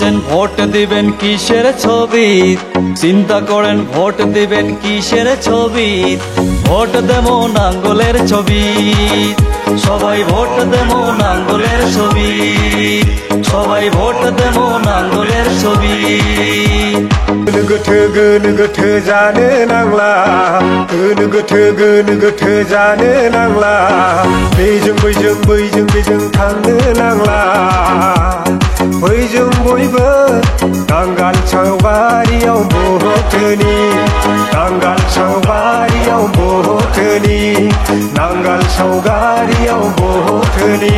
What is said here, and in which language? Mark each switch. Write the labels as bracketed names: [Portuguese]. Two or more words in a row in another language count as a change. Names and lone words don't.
[Bangla] ভোট দিবেন কিসের ছবি, চিন্তা করেন ভোট দিবেন কিসের ছবি। ভোট দেবো নাঙ্গলের ছবি, সবাই ভোট দেবো নাঙ্গলের ছবি, সবাই ভোট দেবো নাঙ্গলের ছবি। [Bodo] गोनो गोथो जानो नांला, गोनो गोथो जानो नांला, बैजों बैजों थांनो नांला। बैजों बयबो नांगाल सावगारियाव भटनि, नांगाल सावगारियाव भटनि, नांगाल सावगारियाव भटनि।